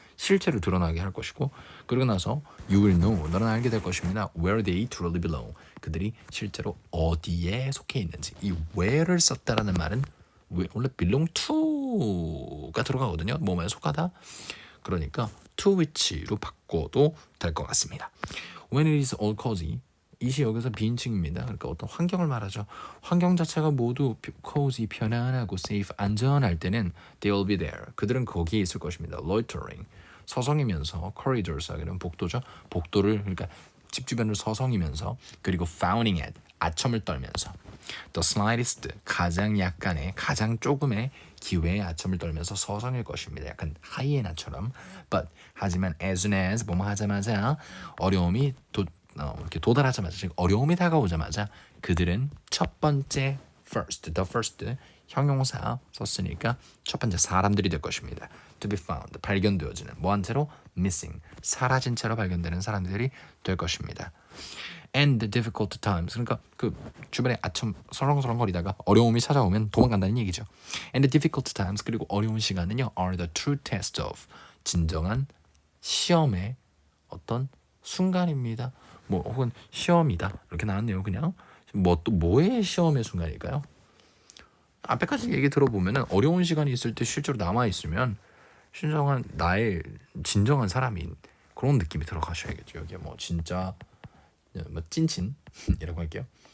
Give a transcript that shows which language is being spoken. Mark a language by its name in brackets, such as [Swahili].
[Korean] 실체로 드러나게 할 것이고 그러고 나서 [English] you will know [Korean] 너는 알게 될 것입니다. [English] where they truly belong [Korean] 그들이 실제로 어디에 속해 있는지. 이 where를 썼다라는 말은 원래 belong to가 들어가거든요. 뭐뭐에 속하다. 그러니까 to which로 바꿔도 될 것 같습니다. [English] When it is all cozy [Korean] 이시 여기서 비인칭입니다. 그러니까 어떤 환경을 말하죠. 환경 자체가 모두 cozy, 편안하고 safe, 안전할 때는 [English] they will be there. [Korean] 그들은 거기에 있을 것입니다. loitering, 서성이면서 corridors 하기는 복도죠. 복도를 그러니까 집 주변을 서성이면서 그리고 [English] frowning at, [Korean] 아첨을 떨면서 [English] the slightest, [Korean] 가장 약간의, 가장 조금의 기회에 아첨을 떨면서 서성일 것입니다. 약간 하이에나처럼. But 하지만 [English] as soon as [Korean] 뭐뭐 하자마자 어려움이 이렇게 도달하자마자 즉 어려움이 다가오자마자 그들은 첫 번째 [English] the first [Korean] 형용사 썼으니까 첫 번째 사람들이 될 것입니다. [English] to be found [Korean] 발견되어지는 뭐한 채로 missing 사라진 채로 발견되는 사람들이 될 것입니다. [English] and the difficult times [Korean] 그러니까 그 주변에 아첨 설렁설렁거리다가 어려움이 찾아오면 도망간다는 얘기죠. [English] and the difficult times [Korean] 그리고 어려운 시간은요 [English] are the true test of [Korean] 진정한 시험의 어떤 순간입니다. 뭐 혹은 시험이다 이렇게 나왔네요. 그냥 뭐 또 뭐의 시험의 순간일까요? 앞에까지 얘기 들어보면은 어려운 시간이 있을 때 실제로 남아 있으면 진정한 나의 진정한 사람인 그런 느낌이 들어가셔야겠죠. 여기에 뭐 진짜 뭐 찐친이라고 할게요.